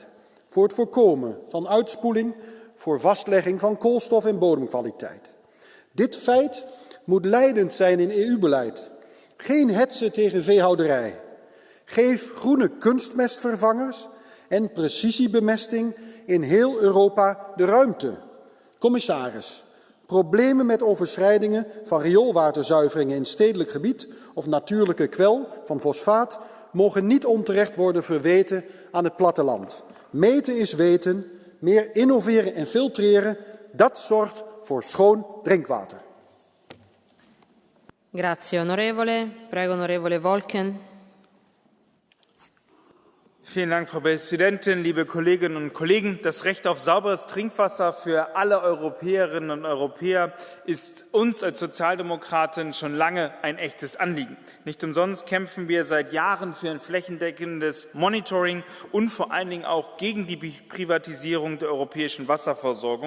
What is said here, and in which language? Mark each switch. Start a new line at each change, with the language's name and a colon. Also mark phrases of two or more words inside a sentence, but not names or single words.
Dutch: Voor het voorkomen van uitspoeling, voor vastlegging van koolstof en bodemkwaliteit. Dit feit moet leidend zijn in EU-beleid. Geen hetsen tegen veehouderij. Geef groene kunstmestvervangers en precisiebemesting in heel Europa de ruimte. Commissaris, problemen met overschrijdingen van rioolwaterzuiveringen in stedelijk gebied of natuurlijke kwel van fosfaat mogen niet onterecht worden verweten aan het platteland. Meten is weten, meer innoveren en filtreren, dat zorgt voor schoon drinkwater.
Italian: Grazie onorevole. Prego onorevole Volken.
German: Vielen Dank, Frau Präsidentin, liebe Kolleginnen und Kollegen. Das Recht auf sauberes Trinkwasser für alle Europäerinnen und Europäer ist uns als Sozialdemokraten schon lange ein echtes Anliegen. Nicht umsonst kämpfen wir seit Jahren für ein flächendeckendes Monitoring und vor allen Dingen auch gegen die Privatisierung der europäischen Wasserversorgung.